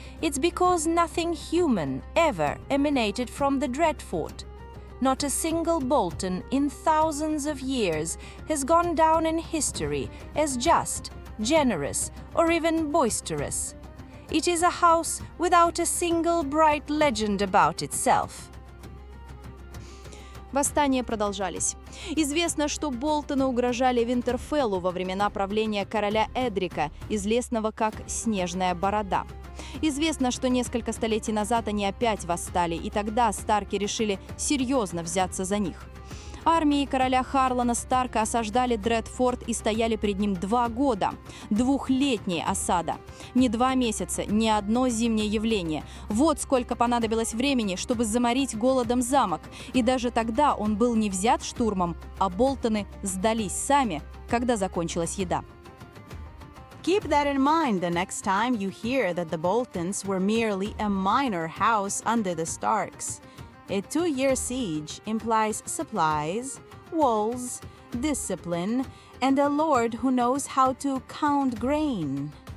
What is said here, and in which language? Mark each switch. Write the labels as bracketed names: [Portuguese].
[English] It's because nothing human ever emanated from the Dreadfort. Not a single Bolton in thousands of years has gone down in history as just, generous, or even boisterous. It is a house without a single bright legend about itself. [Russian] Восстания продолжались. Известно, что Болтоны угрожали Винтерфеллу во времена правления короля Эдрика, известного как «Снежная борода». Известно, что несколько столетий назад они опять восстали, и тогда Старки решили серьезно взяться за них. Армии короля Харлана Старка осаждали Дредфорт и стояли перед ним 2 года. Двухлетняя осада. Не 2 месяца, не одно зимнее явление. Вот сколько понадобилось времени, чтобы заморить голодом замок. И даже тогда он был не взят штурмом, а Болтоны сдались сами, когда закончилась еда. [English] Keep that in mind the next time you hear that the Boltons were merely a minor house under the Starks. A 2-year siege implies supplies, walls, discipline, and a lord who knows how to count grain.